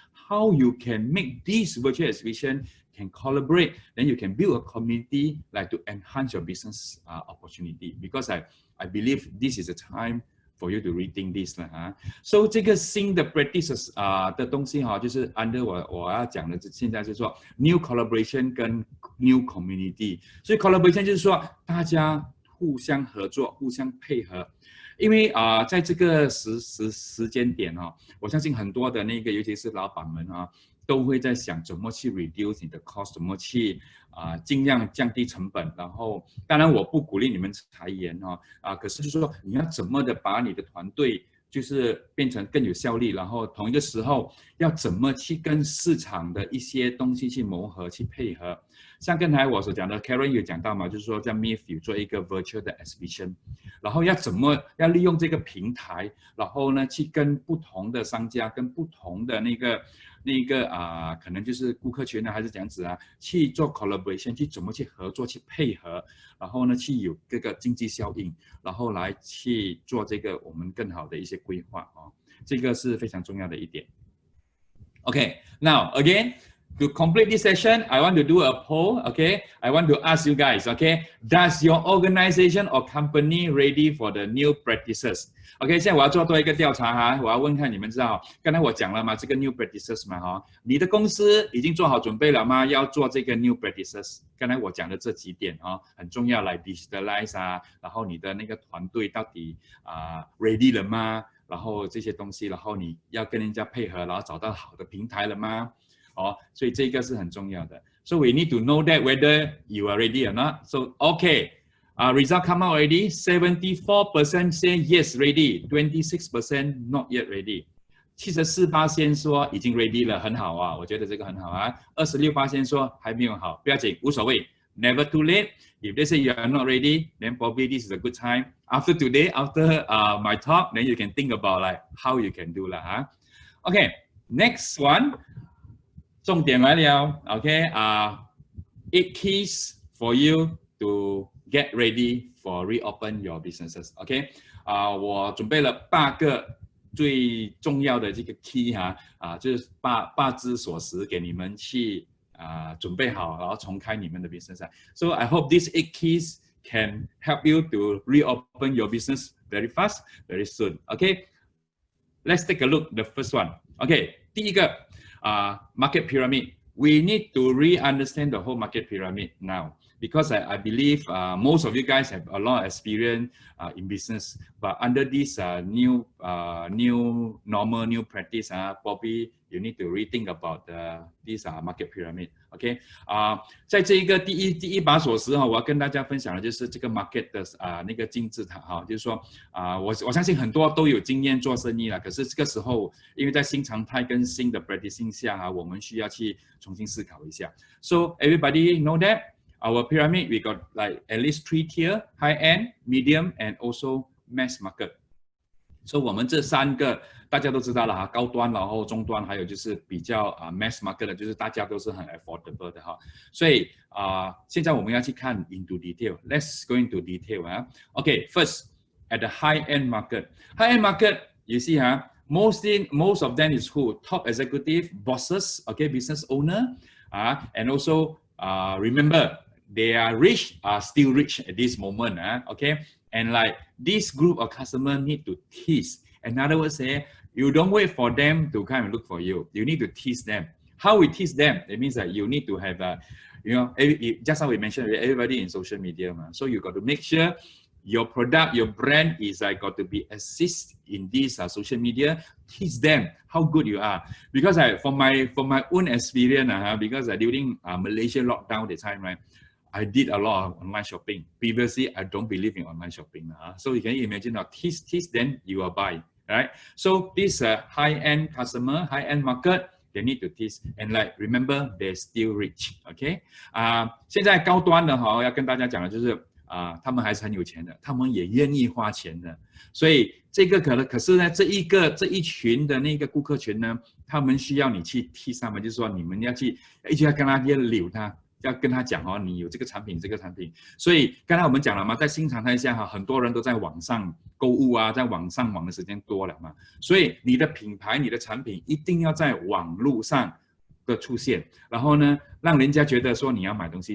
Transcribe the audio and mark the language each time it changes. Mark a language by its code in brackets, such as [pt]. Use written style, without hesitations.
[en] How you can make this virtual exhibition can collaborate, then you can build a community like to enhance your business opportunity. Because I believe this is a time for you to rethink this [zh] 啦，so 这个新的 practices 的东西就是 under 我要讲的，现在就是说 new collaboration 跟 new community。所以 collaboration 就是说大家互相合作、互相配合。因为在这个时间点我相信很多的那个，尤其是老板们都会在想怎么去 reduce 你的 cost， 怎么去尽量降低成本。然后，当然我不鼓励你们裁员可是就是说你要怎么的把你的团队就是变成更有效率，然后同一个时候要怎么去跟市场的一些东西去磨合、去配合。像刚才我所讲的 ，Karen 有讲到嘛，就是说在 MIFF 有做一个 virtual 的 exhibition， 然后要利用这个平台，然后呢去跟不同的商家、跟不同的那个可能就是顾客群还是这样子去做 collaboration， 去怎么去合作、去配合，然后呢去有这个经济效应，然后来去做这个我们更好的一些规划这个是非常重要的一点。 [en] Okay, now again. To complete this session, I want to do a poll, okay? I want to ask you guys, okay? Does your organization or company ready for the new practices? [zh] Okay, 现在我要做多一个调查我要问看你们知道，刚才我讲了嘛，这个 new practices 嘛你的公司已经做好准备了吗？要做这个 new practices？刚才我讲的这几点很重要，来 digitalize 然后你的那个团队到底ready 了吗？然后这些东西，然后你要跟人家配合，然后找到好的平台了吗？所以这个是很重要的。 [en] So we need to know that whether you are ready or not. So okay, Result come out already. 74% say yes ready, 26% not yet ready. [zh] 74%说已经 ready 了，很好啊，我觉得这个很好啊。 26%说还没有好，不要紧，无所谓。 [en] Never too late. If they say you are not ready, then probably this is a good time. After today, after my talk, then you can think about like how you can do 啦哈。 Okay, next one. [zh] 重点来了 [en] ，OK 8 keys for you to get ready for reopen your businesses。 [zh] OK， 我准备了8个最重要的这个 key 就是8只锁匙给你们去准备好，然后重开你们的 business。 [en] So I hope these 8 keys can help you to reopen your business very fast, very soon. OK， let's take a look the first one. OK， [zh] 第一个。 [en] Market pyramid. We need to re-understand the whole market pyramid now, because I believe most of you guys have a lot of experience in business, but under this new normal, new practice, probably you need to rethink about this market pyramid. [zh] OK， 在这一个第一把锁匙我要跟大家分享的就是这个 market 的那个金字塔就是说我相信很多都有经验做生意了，可是这个时候因为在新常态跟新的 practicing 下我们需要去重新思考一下。 [en] So everybody know that our pyramid we got like at least 3 tier: high end, medium, and also mass market. [zh] So 我们这3个大家都知道了高端然后中端还有就是比较mass market 的，就是大家都是很 affordable 的所以现在我们要去看 [en] into detail. Let's go into detail Okay, first at the high end market. High end market, you see most of them is who? Top executive, bosses, okay, business owner, and also remember they are rich, are still rich at this moment, okay. And like this group of customers need to tease. In other words, you don't wait for them to come and look for you. You need to tease them. How we tease them? It means that you need to have just how we mentioned, everybody in social media, so you got to make sure your product, your brand is got to be assist in this social media. Teach them how good you are. Because from my own experience, because during Malaysia lockdown the time, right, I did a lot of online shopping. Previously, I don't believe in online shopping. So you can imagine now, teach then you will buy, right? So this high-end customer, high-end market, they need to teach. And like remember, they're still rich. Okay? [zh] 现在高端的要跟大家讲的就是他们还是很有钱的，他们也愿意花钱的。所以这个可是呢，这一群的那个顾客群呢，他们需要你去替他们，就是说你们要去一直要跟他溜他。要跟他讲你有这个产品，这个产品。所以刚才我们讲了嘛，在新常态下很多人都在网上购物在网上网的时间多了嘛，所以你的品牌、你的产品一定要在网络上的出现，然后呢，让人家觉得说你要买东西。